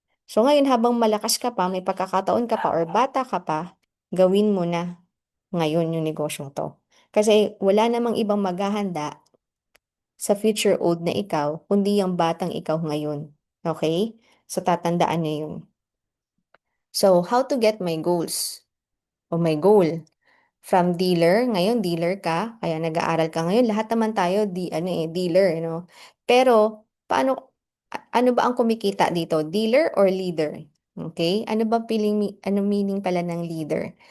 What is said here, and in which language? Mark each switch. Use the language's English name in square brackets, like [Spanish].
[Filipino] So ngayon habang malakas ka pa, may pagkakataon ka pa or bata ka pa, gawin mo na ngayon yung negosyong to. Kasi wala namang ibang maghahanda sa future old na ikaw, kundi yung batang ikaw ngayon. Okay? So tatandaan niyo yun. [English] So how to get my goals o my goal? [Filipino] From dealer, ngayon dealer ka, kaya nag-aaral ka ngayon, lahat naman tayo dealer, Pero paano ano ba ang kumikita dito? [English] Dealer or leader? Okay? [Filipino] Ano meaning pala ng leader?